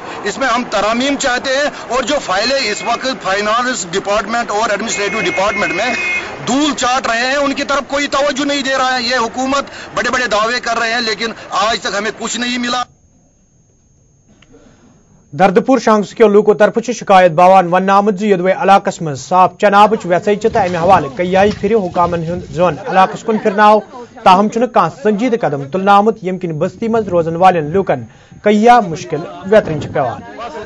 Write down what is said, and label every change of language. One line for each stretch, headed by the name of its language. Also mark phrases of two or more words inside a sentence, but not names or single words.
Hindi: इसमें हम तरामीम चाहते हैं, और जो फाइलें इस वक्त
English: finance department
Hindi: और
English: administrative department
Hindi: में धूल चाट रहे हैं, उनकी तरफ कोई तवज्जो नहीं दे रहा है। ये हुकूमत बड़े बड़े दावे कर रहे हैं, लेकिन आज तक हमें कुछ नहीं मिला।
Kashmiri: दर्दपुर शांग्स के लूको तरफ शिकायत बावान वन आमद यदवे इलाकस मज साफ चनाब वैसे तो अमे हवाले कई फिर हुकामन जोन इलाकस कुन फिरनाव, ताहम कह संजीद कदम तुलना आमुत यम किन बस्ती मज रोजन वालन लूकन कई मुश्किल वेतरन पेवान।